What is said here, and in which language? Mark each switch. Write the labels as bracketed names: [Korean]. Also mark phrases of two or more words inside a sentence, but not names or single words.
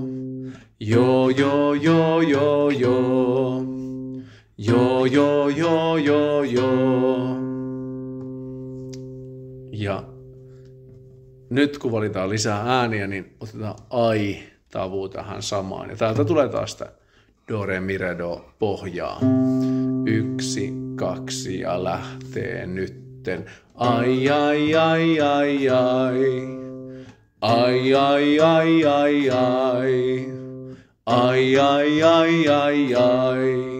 [Finnish] Joo, joo, joo, joo, joo. Joo, joo, joo, joo, joo. Ja nyt kun valitaan lisää ääniä, niin otetaan ai-tavu tähän samaan. Ja täältä tulee taas sitä do, re, mi, re, do pohjaa. 1, 2 ja lähtee nytten. Ai, ai, ai, ai, ai. Ai, ai, ai, ai, ai. Ai, ai, ai, ai, ai.